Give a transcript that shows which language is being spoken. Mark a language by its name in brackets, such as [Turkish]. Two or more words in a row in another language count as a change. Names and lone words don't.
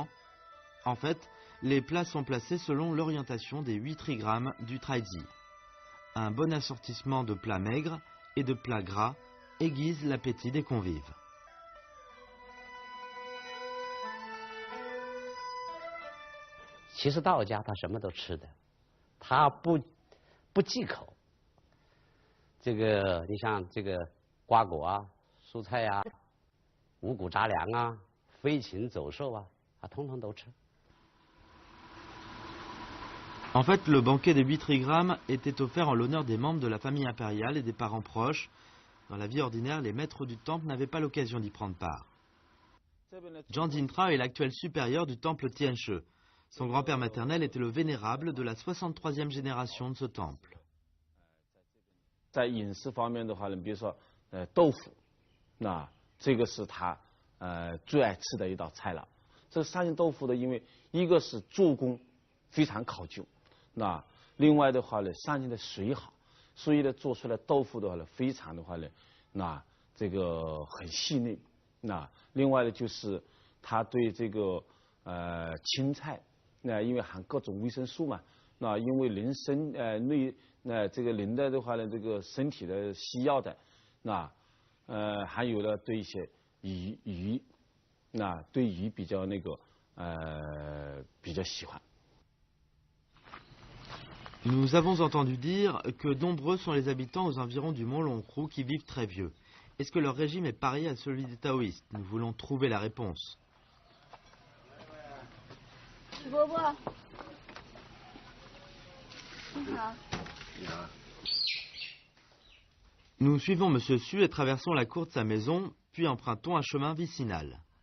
[French] En fait, les plats sont placés selon l'orientation des 8 trigrammes du Taizi. Un bon assortissement de plats maigres et de plats gras aiguise l'appétit des convives. [Chinese] Chez 道家他什么都吃的，他不忌口。这个你像这个瓜果啊、蔬菜啊、五谷杂粮啊、飞禽走兽啊，通通都吃。 [French] En fait, le banquet des 8 trigrammes était offert en l'honneur des membres de la famille impériale et des parents proches. Dans la vie ordinaire, les maîtres du temple n'avaient pas l'occasion d'y prendre part. Zhang Jintra est l'actuel supérieur du temple Tianshe. Son grand-père maternel était le vénérable de la 63e génération de ce temple. [Chinese] 在饮食方面的话呢，比如说豆腐，那这个是他最爱吃的一道菜了。这个三鲜豆腐的，因为一个是做工非常考究，那另外的话呢，三鲜的水好，所以呢做出来豆腐的话呢，非常的话呢，那这个很细腻。那另外呢就是他对这个青菜，那因为含各种维生素嘛，那因为人这个人的话呢，这个身体的需要的，那还有呢对一些鱼，那对鱼比较比较喜欢。 [French] Nous avons entendu dire que nombreux sont les habitants aux environs du mont Longcrou qui vivent très vieux. Est-ce que leur régime est pareil à celui des taoïstes? Nous voulons trouver la réponse. Nous suivons Monsieur Su et traversons la cour de sa maison, puis empruntons un chemin vicinal.